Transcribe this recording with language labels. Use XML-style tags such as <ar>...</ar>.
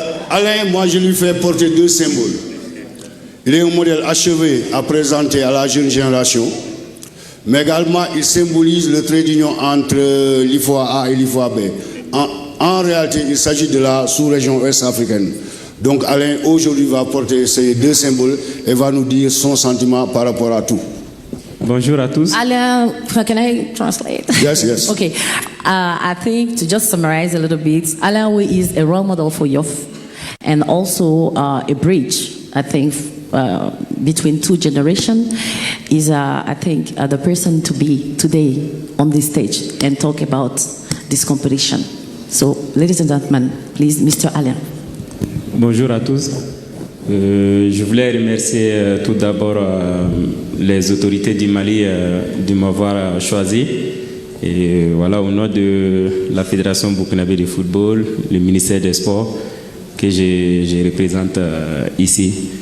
<fr>Alain, moi, je lui fais porter 2 symboles. Il est un modèle achevé à présenter à la jeune génération, mais également, il symbolise le trait d'union entre l'IFOA A et l'IFOA B. En réalité, il s'agit de la sous-région ouest africaine. Donc Alain, aujourd'hui, va porter ces 2 symboles et va nous dire son sentiment par rapport à tout. Bonjour à tous.</fr> <en>Alain, can I translate? Yes. Okay. I think to just summarize a little bit, Alain is a role model for youth and also a bridge, I think, between 2 generations. Is, I think, the person to be today on this stage and talk about this competition. So, ladies and gentlemen, please, Mr. Alain.</en> <fr>Bonjour à tous. Je voulais remercier tout d'abord les autorités du Mali de m'avoir choisi. Et voilà, au nom de la Fédération burkinabé de football, le ministère des Sports, que je représente ici.</fr>